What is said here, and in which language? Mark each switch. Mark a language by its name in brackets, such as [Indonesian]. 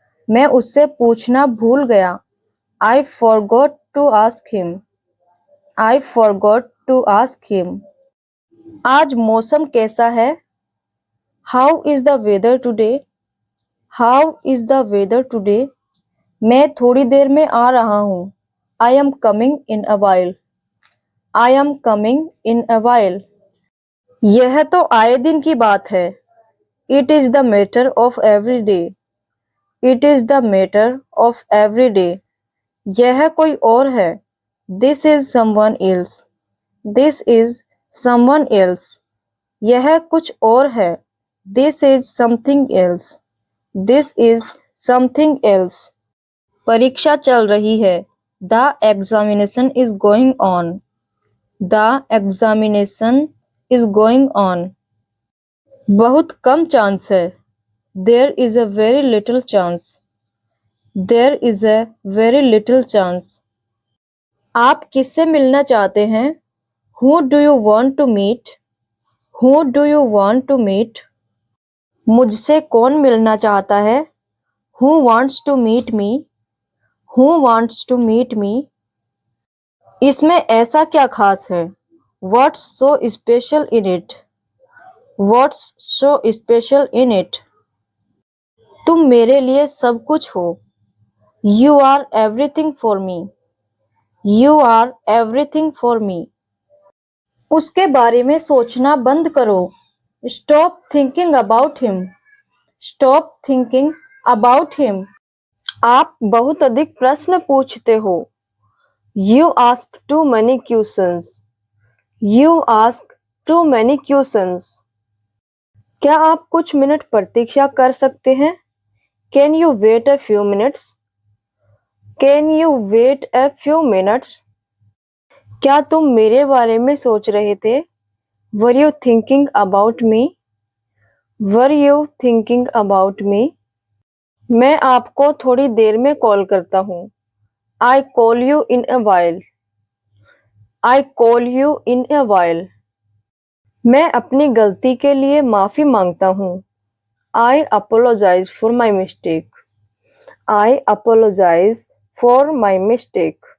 [Hindi] मैं उससे पूछना भूल गया. [English] I forgot to ask him. I forgot to ask him. [Hindi] आज मौसम कैसा है? [English] How is the weather today? How is the weather today? [Hindi] मैं थोड़ी देर में आ रहा हूँ. [English] I am coming in a while. I am coming in a while. [Hindi] यह तो आए दिन की बात है. [English] It is the matter of every day. It is the matter of every day. [Hindi] यह कोई और है. [English] This is someone else. This is someone else. [Hindi] यह कुछ और है. [English] This is something else. This is something else. [Hindi] परीक्षा चल रही है. [English] The examination is going on. The examination is going on. [Hindi] बहुत कम चांस है. [English] There is a very little chance. There is a very little chance. [Hindi] आप किससे मिलना चाहते हैं? [English] Who do you want to meet? Who do you want to meet? [Hindi] मुझसे कौन मिलना चाहता है? [English] Who wants to meet me? Who wants to meet me? [Hindi] इसमें ऐसा क्या खास है? [English] What's so special in it? What's so special in it? [Hindi] तुम मेरे लिए सब कुछ हो. [English] You are everything for me. You are everything for me. [Hindi] उसके बारे में सोचना बंद करो. [English] Stop thinking about him. Stop thinking about him. [Hindi] आप बहुत अधिक प्रश्न पूछते हो. [English] You ask too many questions. You ask too many questions. [Hindi] क्या आप कुछ मिनट प्रतीक्षा कर सकते हैं? [English] Can you wait a few minutes? Can you wait a few minutes? [Hindi] क्या तुम मेरे बारे में सोच रहे थे? [English] Were you thinking about me? Were you thinking about me? [Hindi] मैं आपको थोड़ी देर में कॉल करता हूँ। [English] I call you in a while. I call you in a while. [Hindi] मैं अपनी गलती के लिए माफी मांगता हूँ। [English] I apologize for my mistake. I apologize for my mistake.